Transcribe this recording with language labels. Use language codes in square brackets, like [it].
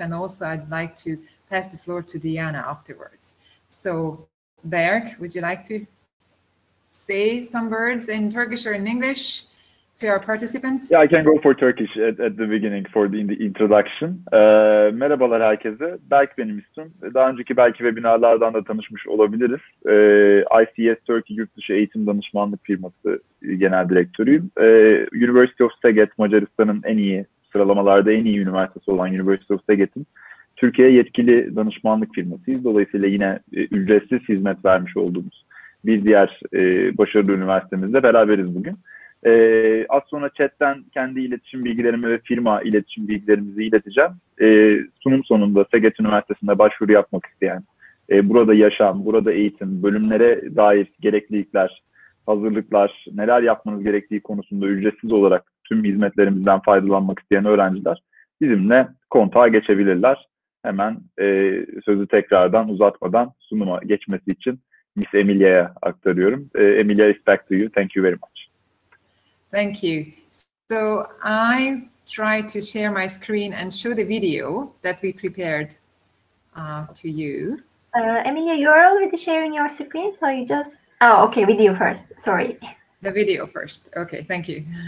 [en] And also I'd like to pass the floor to Diana afterwards. So Berk, would you like to say some words in Turkish or in English to our participants? Yeah, I can go for Turkish at the beginning for the introduction. [tr] Merhabalar herkese. Berk benim ismim. Daha önceki belki webinarlardan da tanışmış olabiliriz. ICS Turkey Yurtdışı Eğitim Danışmanlık Firması Genel Direktörüyüm. University of Szeged, Macaristan'ın en iyi sıralamalarda en iyi üniversitesi olan University of Szeged'in Türkiye'ye yetkili danışmanlık firmasıyız. Dolayısıyla yine ücretsiz hizmet vermiş olduğumuz bir diğer başarılı üniversitemizle beraberiz bugün. Az sonra chatten kendi iletişim bilgilerimi ve firma iletişim bilgilerimizi ileteceğim. Sunum sonunda Szeged Üniversitesi'nde başvuru yapmak isteyen, burada yaşam, burada eğitim, bölümlere dair gereklilikler, hazırlıklar, neler yapmanız gerektiği konusunda ücretsiz olarak tüm hizmetlerimizden faydalanmak isteyen öğrenciler bizimle kontağa geçebilirler. Hemen sözü tekrardan uzatmadan sunuma geçmesi için Miss Emilia'ya aktarıyorum. [en] Emilia, is back to you. Thank you very much. Thank you. So I try to share my screen and show the video that we prepared to you. Emilia, you are already sharing your screen, so you just... Oh, okay, video first, sorry. The video first. Okay, thank you.